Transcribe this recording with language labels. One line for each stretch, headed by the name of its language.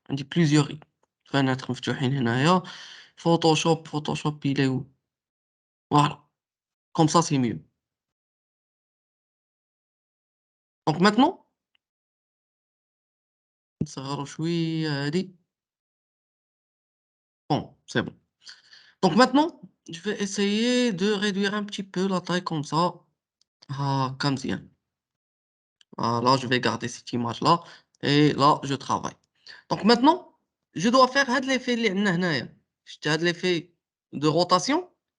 Arabic: عندي بليزيور فناتر مفتوحين هنايا.
French: فوتوشوب il est où? Voilà. Comme ça c'est mieux. Donc maintenant,
Arabic: نصغرو شوية هادي.
French: Bon, c'est bon. Donc maintenant, je vais essayer de réduire un petit peu la taille comme ça. Ah, comme ça. Ah, là, je vais garder cette image-là. Et là, je travaille. Donc maintenant, je dois faire هاد l'effet
Arabic: اللي عندنا هنايا. شتي هاد
French: l'effet de rotation.